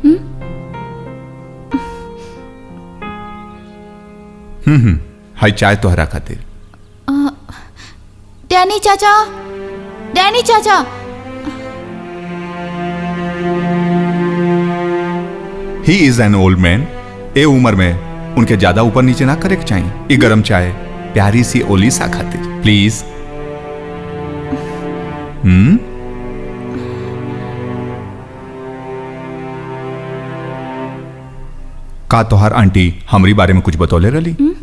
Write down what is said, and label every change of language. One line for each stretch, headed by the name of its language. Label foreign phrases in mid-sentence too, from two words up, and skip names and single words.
Bhojpuri: हाय चाय तोहरा खातिर। डैनी चाचा, डैनी चाचा।
English: He is an old man.
Bhojpuri: ए उम्र में उनके ज्यादा ऊपर नीचे ना करे के चाहिए। ये गरम चाय प्यारी सी ओलिसा खातिर प्लीज। का तोहार आंटी हमरी बारे में कुछ बतौले रही?